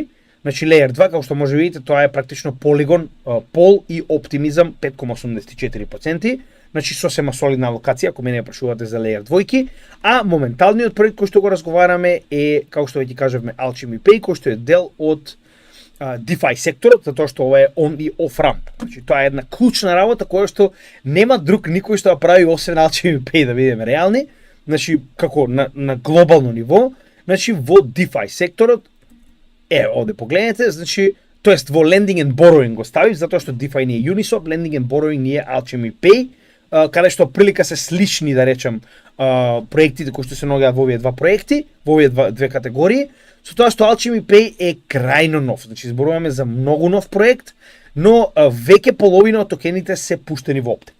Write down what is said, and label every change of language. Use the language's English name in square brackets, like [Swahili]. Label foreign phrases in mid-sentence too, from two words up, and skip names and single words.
[Macedonian] Значи Layer 2, како што може видите, тоа е практично Polygon, Pol и Optimism 5,84%. Значи сосема солидна локација, ако мене ја прашувате за Layer 2, а моменталниот проект кој што го разговараме е, како што веќе кажавме, Alchemy Pay, кој што е дел од DeFi секторот, затоа што ова е on и [English] off ramp. [Macedonian] Значи тоа е една клучна работа која што нема друг никој што ја прави освен Alchemy Pay, да бидеме реални. Значи како на глобално ниво, значи во DeFi секторот овде погледнете, значи тоест во [English] lending and borrowing [Macedonian] го ставив затоа што DeFi не е Uniswap, [English] lending and borrowing [Macedonian] не е Alchemy Pay, каде што прилика се слични, да речем, проектите кои што се наоѓаат во овие два проекти, во овие две категории, со тоа што Alchemy Pay е крајно нов. Значи зборуваме за многу нов проект, но веќе половина од токените се пуштени во опте.